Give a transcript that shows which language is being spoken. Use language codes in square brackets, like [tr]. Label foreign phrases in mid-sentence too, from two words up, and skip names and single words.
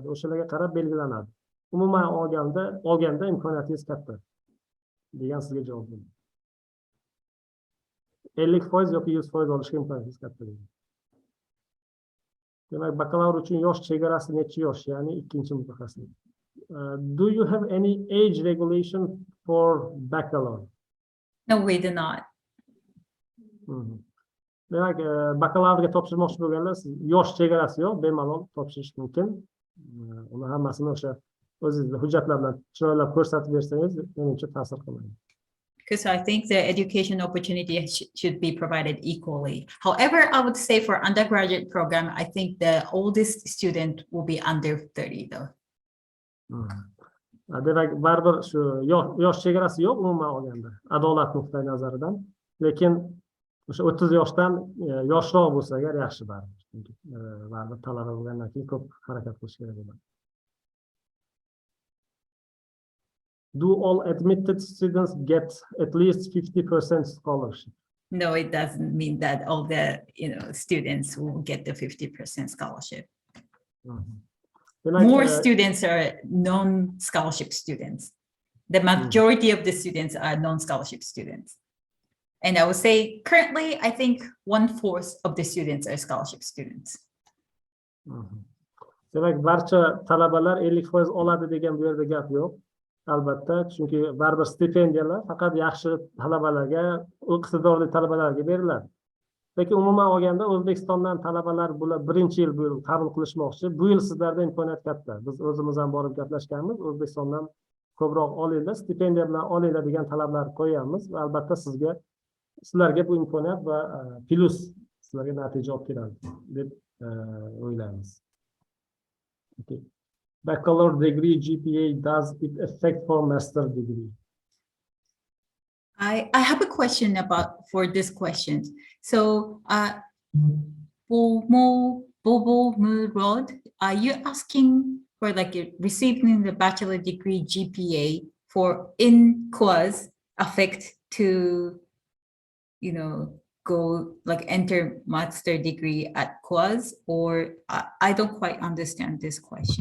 [uz] O'shalarga qarab belgilanadi. Umuman olganda imkoniyatingiz katta degan sizga javob beraman. 50% yoki 100% olishga imkoniyatingiz katta. Demak, bakalavr uchun yosh chegarasi necha yosh, ya'ni ikkinchi mutaxassislik. [en] Do you have any age regulation for bachelor? No, we do not. [uz] Demak, bakalavrga topshirmoqchi bo'lganlar yosh chegarasi yo'q, bemalol topshirish mumkin. Uni hammasini o'sha o'zingizning hujjatlar bilan chiroylab ko'rsatib bersangiz, menimcha ta'sir qilmaydi. [en] Because I think the education opportunity should be provided equally. However, I would say for undergraduate program, I think the oldest student will be under 30 though. [uz] Demak, baribir shu yosh chegarasi yo'q umuman olganda, adolat nuqtai nazaridan. Lekin o'sha 30 yoshdan yoshroq bo'lsa agar yaxshi baribir. Chunki baribir talaba bo'lgandan keyin ko'p harakat qilish kerak bo'ladi. [en] Do all admitted students get at least 50% scholarship? No, it doesn't mean that all the students will get the 50% scholarship. More students are non-scholarship students. the majority of the students are non-scholarship students. And I would say currently, I think 1/4 of the students are scholarship students. [uz] Demak, barcha talabalar 50% oladi degan bu yerda gap yo'q. Albatta, chunki baribir stipendiyalar faqat yaxshi talabalarga, iqtidorli talabalarga beriladi. Lekin umuman olganda O'zbekistondan talabalar bular birinchi yil bu yil qabul qilishmoqchi. Bu yil sizlarda imkoniyat katta. Biz o'zimiz ham borib gaplashganmiz. O'zbekistondan ko'proq olinglar, stipendiya bilan olinglar degan talablar qo'yamiz va albatta sizlarga bu imkoniyat va plus sizlarga natija olib keladi deb o'ylaymiz. [en] Okay. Bachelor degree GPA, does it affect for master degree? I have a question for this question. So, Bobo Murod, are you asking for like receiving the bachelor degree GPA for in KUAS affect to, go like enter master degree at KUAS, or I don't quite understand this question.